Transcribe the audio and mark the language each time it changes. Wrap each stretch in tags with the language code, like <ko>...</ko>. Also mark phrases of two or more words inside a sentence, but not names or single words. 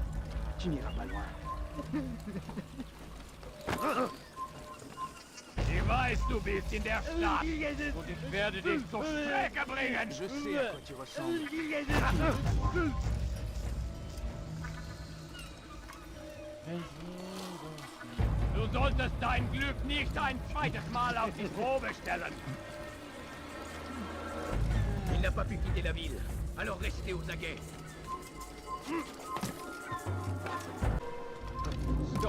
<fr>Tu n'iras pas loin.</fr> <de>weiß, du bist in der Stadt. Und ich werde dich zur Strecke bringen.</de> <fr>Je sais à quoi tu ressembles.</fr> <de>Du solltest dein Glück nicht ein zweites Mal auf die Probe stellen.</de> <fr>Il n'a pas pu quitter la ville, alors restez aux aguets. Stop.</fr>